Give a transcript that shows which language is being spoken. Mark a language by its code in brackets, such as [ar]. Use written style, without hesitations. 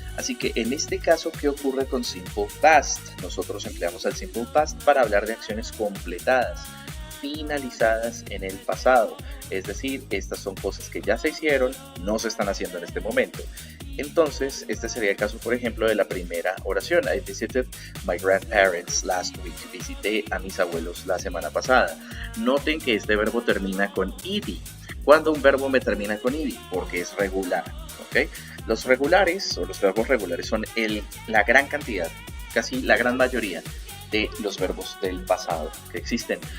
[es] Así que en este caso, ¿qué ocurre con Simple Past? Nosotros empleamos al Simple Past para hablar de acciones completadas, finalizadas en el pasado. Es decir, estas son cosas que ya se hicieron, no se están haciendo en este momento. Entonces, este sería el caso, por ejemplo, de la primera oración. [en] I visited my grandparents last week. [es] Visité a mis abuelos la semana pasada. Noten que este verbo termina con ed. ¿Cuándo un verbo me termina con ed? Porque es regular. ¿Okay? Los regulares o los verbos regulares son la gran cantidad, casi la gran mayoría de los verbos del pasado que existen.